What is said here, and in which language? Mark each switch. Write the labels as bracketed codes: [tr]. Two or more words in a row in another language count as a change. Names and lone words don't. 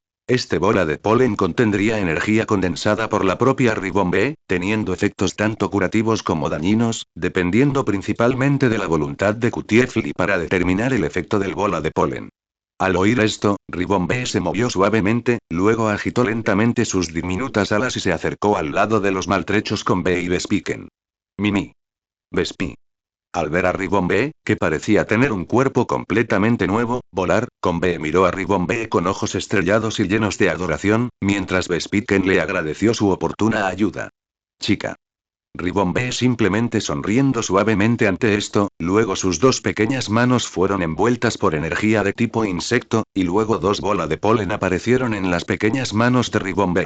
[es] Este bola de polen contendría energía condensada por la propia Ribombee, teniendo efectos tanto curativos como dañinos, dependiendo principalmente de la voluntad de Cutiefly para determinar el efecto del bola de polen. Al oír esto, Ribombee se movió suavemente, luego agitó lentamente sus diminutas alas y se acercó al lado de los maltrechos Combe y Vespiquen. Mimi. Vespi. Al ver a Ribombee, que parecía tener un cuerpo completamente nuevo, volar, Combe miró a Ribombee con ojos estrellados y llenos de adoración, mientras Vespiquen le agradeció su oportuna ayuda. Chica. Ribombé simplemente sonriendo suavemente ante esto, luego sus dos pequeñas manos fueron envueltas por energía de tipo insecto, y luego dos bolas de polen aparecieron en las pequeñas manos de Ribombé.